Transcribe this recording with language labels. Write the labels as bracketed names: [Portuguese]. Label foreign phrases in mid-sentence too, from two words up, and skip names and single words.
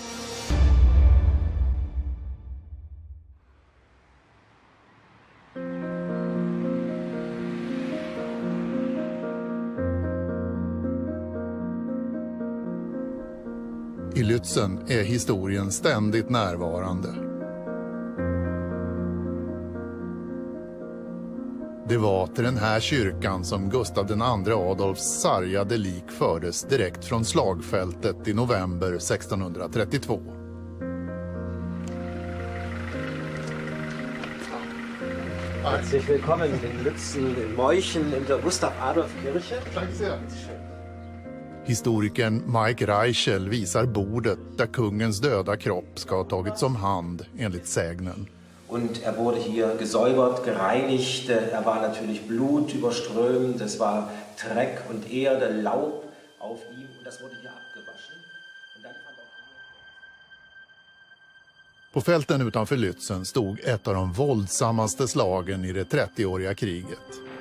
[Swedish] I Lützen är historien ständigt närvarande. Det var till den här kyrkan som Gustav II Adolfs sargade lik fördes direkt från slagfältet i november 1632. [German] Herzlich willkommen in Lützen, in Meuchen, in der Gustav-Adolf-Kirche. [Swedish] Historikern Mike Reichel visar bordet där kungens döda kropp ska ha tagits om hand enligt sägnen. [German] Und wurde hier gesäubert, gereinigt. War natürlich blutüberströmt. Es war Dreck und Erde, Laub auf ihm. Und das wurde hier abgewaschen. Und dann fand auch [Swedish] På fälten utanför Lützen stod ett av de våldsammaste slagen i det 30-åriga kriget.